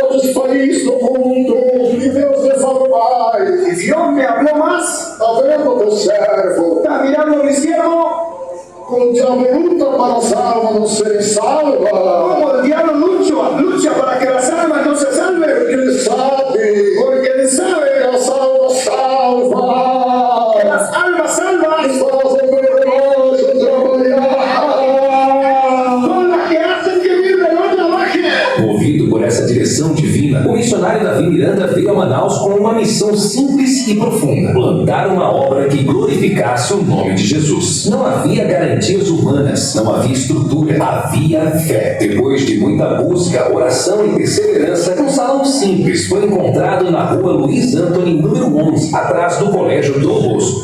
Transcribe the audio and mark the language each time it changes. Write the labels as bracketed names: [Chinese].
[Portuguese] todos os países do mundo, e Deus me falou mais. [Spanish] Y Dios me habló más. [Portuguese] Está vendo teu servo? [Spanish] Está mirando mi siervo. [Portuguese] Como o diabo luta para as almas não serem salvas. [Spanish] Como el diablo lucha para que las almas no se salven. [Portuguese] Porque ele sabe [Spanish] Porque él sabe [Portuguese] que as almas [Spanish] que [Portuguese] salvas [Spanish] las almas salvas [Portuguese] fazem meu relógio trabalhar. [Spanish] son las que hacen que mi reloj trabaje. [Portuguese] Movido por essa direção divina, o missionário Davi Miranda veio a Manaus com uma missão simples e profunda: plantar uma obra que glorificasse o nome de Jesus. Não havia garantias humanas, não havia estrutura, havia fé. Depois de muita busca, oração e perseverança, um salão simples foi encontrado na rua Luiz Antony, número 11, atrás do Colégio Dom Bosco.